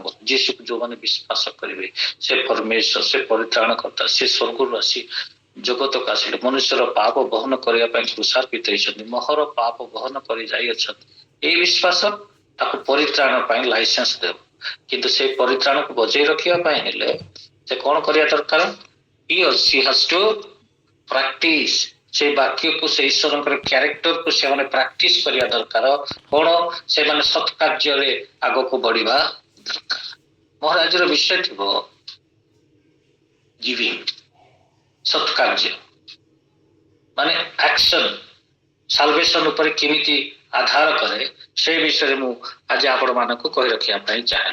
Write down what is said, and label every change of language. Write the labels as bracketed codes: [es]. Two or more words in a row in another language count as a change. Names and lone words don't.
[or] ଯୀଶୁକୁ ଯୋଉମାନେ ବିଶ୍ୱାସ କରିବେ, ସେ ପରମେଶ୍ୱର, ସେ ପରିତ୍ରାଣ କର୍ତ୍ତା, ସେ ସ୍ୱର୍ଗରୁ ଆସି ଜଗତକୁ ଆସିଲେ, ମନୁଷ୍ୟର ପାପ ବହନ କରିବା ପାଇଁ କୃଷାର୍ପିତ ହେଇଛନ୍ତି, ମୋହର ପାପ ବହନ କରି ଯାଇଅଛନ୍ତି। ଏଇ ବିଶ୍ୱାସ ତାକୁ ପରିତ୍ରାଣ ପାଇଁ ଲାଇସେନ୍ସ ଦେବ। କିନ୍ତୁ ସେଇ ପରିତ୍ରାଣକୁ ବଜେଇ ରଖିବା ପାଇଁ ହେଲେ ସେ କଣ କରିବା ଦରକାର? [en] She has to practice। [or] ସେଇ ବାକ୍ୟକୁ, ସେ ଈଶ୍ୱରଙ୍କର କ୍ୟାରେକ୍ଟରକୁ ସେମାନେ ପ୍ରାକ୍ଟିସ କରିବା ଦରକାର। କଣ? ସେମାନେ ସତ୍କାର୍ଯ୍ୟରେ ଆଗକୁ ବଢିବା ଦରକାର। ମୋର ଆଜିର ବିଷୟ ଥିବ ଗିଭିଂ, ସତ୍କାର୍ଯ୍ୟ ଆକ୍ସନ, ସାଲଭେସନ ଉପରେ କେମିତି ଆଧାର କରେ, ସେ ବିଷୟରେ ମୁଁ ଆଜି ଆପଣ ମାନଙ୍କୁ କହି ରଖିବା ପାଇଁ ଚାହେଁ।